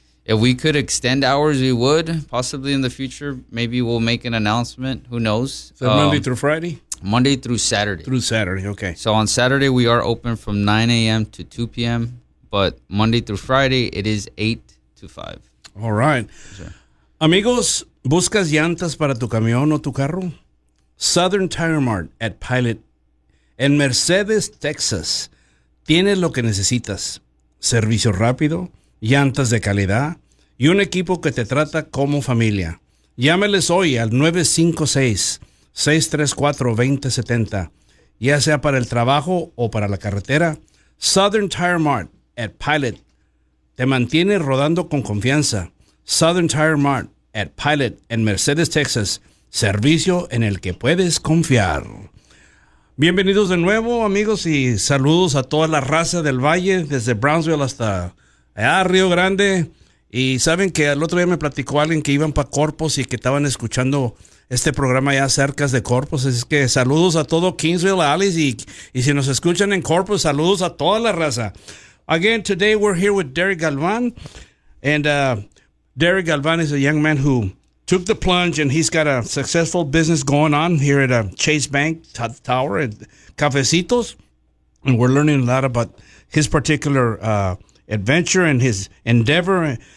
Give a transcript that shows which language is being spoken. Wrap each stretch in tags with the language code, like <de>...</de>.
<en>If we could extend hours, we would possibly in the future. Maybe we'll make an announcement. Who knows? So Monday through Friday? Monday through Saturday. Through Saturday, okay. So on Saturday, we are open from 9 a.m. to 2 p.m., but Monday through Friday, it is 8 to 5. All right.</en> <es>Amigos, ¿buscas llantas para tu camión o tu carro? Southern Tire Mart at Pilot en Mercedes, Texas. Tienes lo que necesitas: servicio rápido, llantas de calidad y un equipo que te trata como familia. Llámeles hoy al 956-634-2070, ya sea para el trabajo o para la carretera. Southern Tire Mart at Pilot te mantiene rodando con confianza. Southern Tire Mart at Pilot en Mercedes, Texas, servicio en el que puedes confiar. Bienvenidos de nuevo, amigos, y saludos a toda la raza del Valle, desde Brownsville hasta Río Grande. Y saben que el otro día me platicó alguien que iban para Corpus y que estaban escuchando este programa ya cerca de Corpus. Así que saludos a todo Kingsville, Alice, y si nos escuchan en Corpus, saludos a toda la raza.</es> <en>Again, today we're here with Derek Galvan. And Derek Galvan is a young man who took the plunge, and he's got a successful business going on here at Chase Bank Tower at Cafecitos. And we're learning a lot about his particular adventure and his endeavor.</en>